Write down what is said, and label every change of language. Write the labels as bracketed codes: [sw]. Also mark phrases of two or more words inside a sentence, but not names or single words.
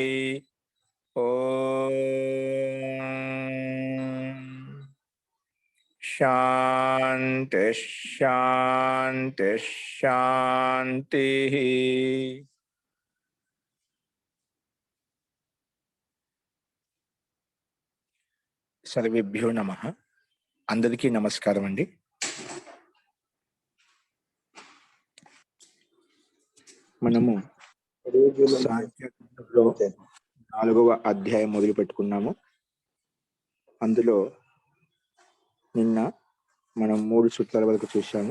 [sa] ओम शांति शांति शांति। सर्वेभ्यो नमः। [te] అందరికీ నమస్కారం అండీ। మనము సాంఖ్యలో 4వ అధ్యాయం మొదలు పెట్టుకున్నాము. అందులో నిన్న మనం 3 సూత్రాల వరకు చూశాము.